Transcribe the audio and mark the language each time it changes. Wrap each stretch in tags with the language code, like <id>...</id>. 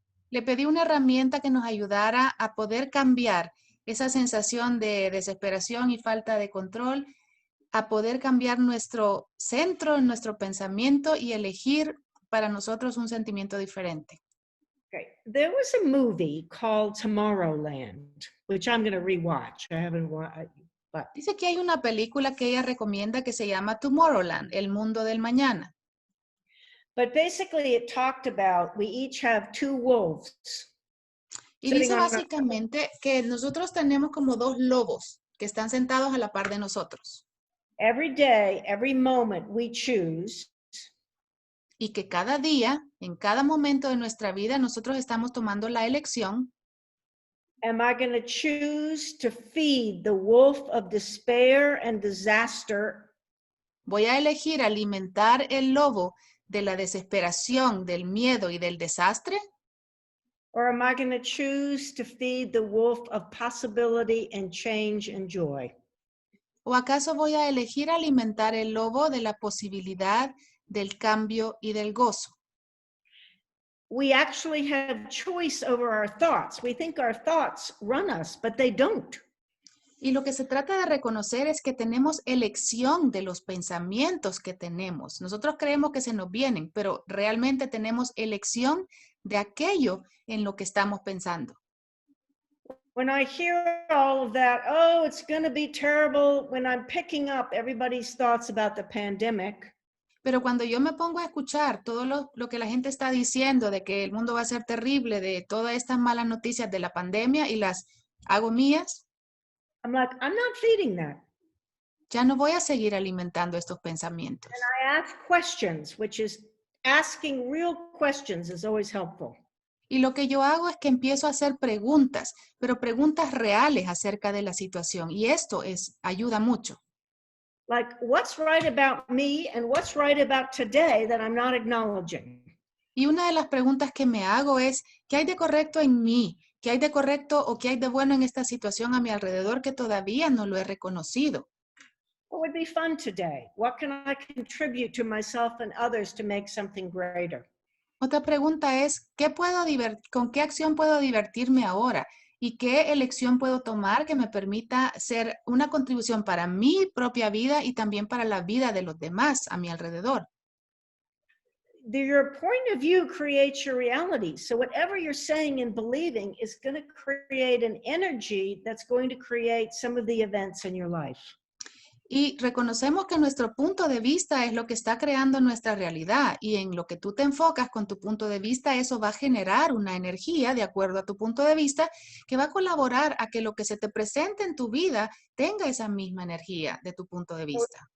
<es>Le pedí una herramienta que nos ayudara a poder cambiar esa sensación de desesperación y falta de control, a poder cambiar nuestro centro, nuestro pensamiento y elegir para nosotros un sentimiento diferente.</es> <en>Okay. There was a movie called Tomorrowland, which I'm going to rewatch. I haven't watched. But</en> <es>dice que hay una película que ella recomienda que se llama Tomorrowland, El Mundo del Mañana.</es> <en>But basically it talked about we each have two wolves.</en> <es>Y dice básicamente que nosotros tenemos como dos lobos que están sentados a la par de nosotros.</es> <en>Every day, every moment we choose.</en> <es>Y que cada día, en cada momento de nuestra vida, nosotros estamos tomando la elección.</es> <en>Am I going to choose to feed the wolf of despair and disaster?</en> <es>Voy a elegir alimentar el lobo de la desesperación, del miedo y del desastre.</es> <en>Or am I going to choose to feed the wolf of possibility and change and joy?</en> <es>¿O acaso voy a elegir alimentar el lobo de la posibilidad, del cambio y del gozo?</es> <en>We actually have choice over our thoughts. We think our thoughts run us, but they don't.</en> <es>Y lo que se trata de reconocer es que tenemos elección de los pensamientos que tenemos. Nosotros creemos que se nos vienen, pero realmente tenemos elección de aquello en lo que estamos pensando.</es> <en>When I hear all of that, oh, it's going to be terrible, when I'm picking up everybody's thoughts about the pandemic,</en> <es>Pero cuando yo me pongo a escuchar todo lo que la gente está diciendo de que el mundo va a ser terrible, de todas estas malas noticias de la pandemia y las hago mías,</es> <en>I'm like, I'm not feeding that.</en> <es>ya no voy a seguir alimentando estos pensamientos.</es> <en>I ask questions, which is asking real questions is always helpful.</en> <es>Y lo que yo hago es que empiezo a hacer preguntas, pero preguntas reales acerca de la situación. Y esto ayuda mucho.</es> <en>Like, what's right about me and what's right about today that I'm not acknowledging?</en> <es>Y una de las preguntas que me hago es, ¿qué hay de correcto en mí? ¿Qué hay de correcto o qué hay de bueno en esta situación a mi alrededor que todavía no lo he reconocido?</es> <en>What would be fun today? What can I contribute to myself and others to make something greater?</en> <es>Otra pregunta es, ¿con qué acción puedo divertirme ahora? ¿Y qué elección puedo tomar que me permita ser una contribución para mi propia vida y también para la vida de los demás a mi alrededor?</es> <en>Your point of view creates your reality. So whatever you're saying and believing is going to create an energy that's going to create some of the events in your life.</en> <es>Y reconocemos que nuestro punto de vista es lo que está creando nuestra realidad y en lo que tú te enfocas con tu punto de vista, eso va a generar una energía de acuerdo a tu punto de vista que va a colaborar a que lo que se te presente en tu vida tenga esa misma energía de tu punto de vista.</es>